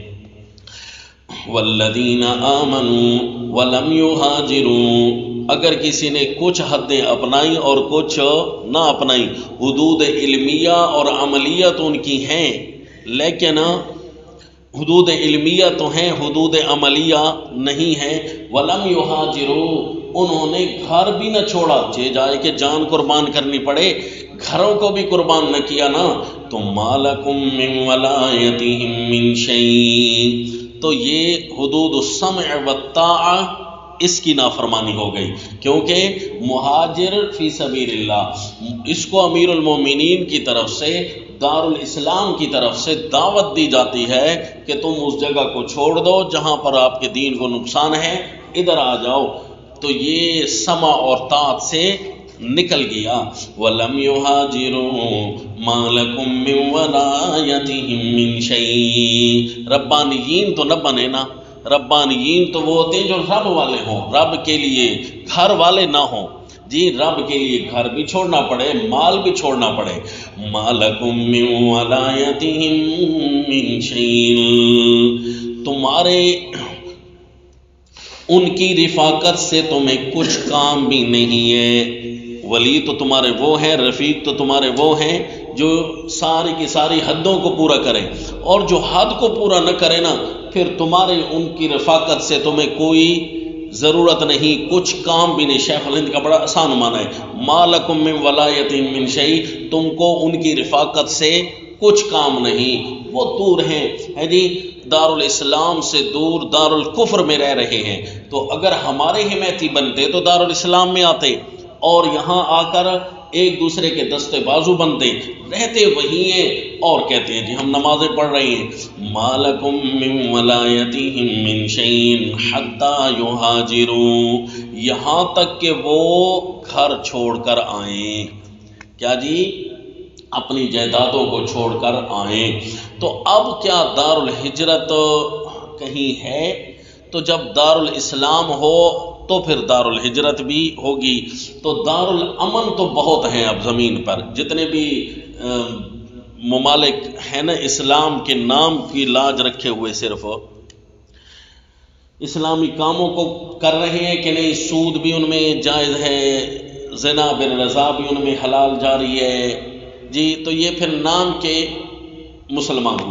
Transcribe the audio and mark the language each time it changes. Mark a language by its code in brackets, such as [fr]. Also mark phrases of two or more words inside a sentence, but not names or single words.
[ar] والذین آمنوا ولم یہاجروا، [ur] اگر کسی نے کچھ حدیں اپنائی اور کچھ نہ اپنائی، حدود علمیہ اور عملیہ تو ان کی ہیں، لیکن حدود علمیہ تو ہیں، حدود عملیہ نہیں ہیں۔ [ar] ولم یہاجروا، [ur] انہوں نے گھر بھی نہ چھوڑا، جائے کہ جان قربان کرنی پڑے، گھروں کو بھی قربان نہ کیا [ar] نا، تو مالکم من ولایتہم من شیء، [ur] تو یہ [ar] حدود السمع والطاعہ [ur] اس کی نافرمانی ہو گئی، کیونکہ [ar] مہاجر فی سبیل اللہ، [ur] اس کو امیر المومنین کی طرف سے، دارالاسلام کی طرف سے دعوت دی جاتی ہے کہ تم اس جگہ کو چھوڑ دو جہاں پر آپ کے دین کو نقصان ہے، ادھر آ جاؤ، تو یہ سمع اور طاعت سے نکل گیا۔ [ar] وَلَمْ يُهَاجِرُوا مَا لَكُم مِّن وَلَایَتِهِم مِّن شَیْءٍ، [ur] ربانیین تو نہ بنے نا، ربانیین تو وہ ہوتے ہیں جو رب والے ہوں، رب کے لیے گھر والے نہ ہوں جی، رب کے لیے گھر بھی چھوڑنا پڑے، مال بھی چھوڑنا پڑے۔ [ar] مَا لَكُم مِّن وَلَایَتِهِم مِّن شَیْءٍ، [ur] تمہارے ان کی رفاقت سے تمہیں کچھ کام بھی نہیں ہے۔ ولی تو تمہارے وہ ہیں، رفیق تو تمہارے وہ ہیں جو ساری کی ساری حدوں کو پورا کریں، اور جو حد کو پورا نہ کرے نا، پھر تمہارے ان کی رفاقت سے تمہیں کوئی ضرورت نہیں، کچھ کام بھی نہیں۔ شیخ الہند کا بڑا آسان معنی ہے، [ar] ما لکم من ولایت من شیء، [ur] تم کو ان کی رفاقت سے کچھ کام نہیں، وہ دور ہیں، ہے جی، دارالاسلام سے دور دارالکفر میں رہ رہے ہیں، تو اگر ہمارے حمایتی بنتے تو دارالاسلام میں آتے، اور یہاں آ کر ایک دوسرے کے دستے بازو بنتے، رہتے وہی ہیں اور کہتے ہیں جی ہم نمازیں پڑھ رہے ہیں۔ [ar] ما لکم من ولایتہم من شیء حتی یہاجروا، [ur] یہاں تک کہ وہ گھر چھوڑ کر آئیں، کیا جی، اپنی جائیدادوں کو چھوڑ کر آئیں۔ تو اب کیا دارالہجرت کہیں ہے؟ تو جب دارالاسلام ہو تو پھر دارالہجرت بھی ہوگی، تو دارالامن تو بہت ہیں اب زمین پر، جتنے بھی ممالک ہیں نا اسلام کے نام کی لاج رکھے ہوئے، صرف اسلامی کاموں کو کر رہے ہیں کہ نہیں، سود بھی ان میں جائز ہے، زنا بالرضا بھی ان میں حلال جاری ہے جی، تو یہ پھر نام کے مسلمان ہوئے۔